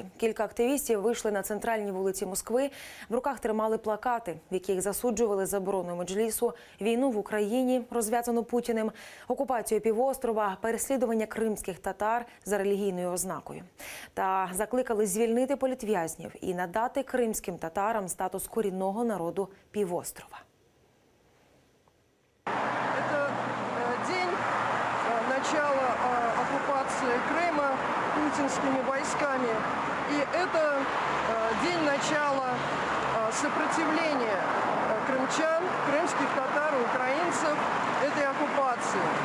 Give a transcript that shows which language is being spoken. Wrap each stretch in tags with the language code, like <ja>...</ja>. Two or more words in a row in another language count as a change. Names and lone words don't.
<uk>Кілька активістів вийшли на центральні вулиці Москви. В руках тримали плакати, в яких засуджували заборону Меджлісу, війну в Україні, розв'язану Путіним, окупацію півострова, переслідування кримських татар за релігійною ознакою. Та закликали звільнити політв'язнів і надати кримським татарам статус корінного народу півострова.</uk> <ru>Начало оккупации Крыма путинскими войсками. И это день начала сопротивления крымчан, крымских татар и украинцев этой оккупации.</ru>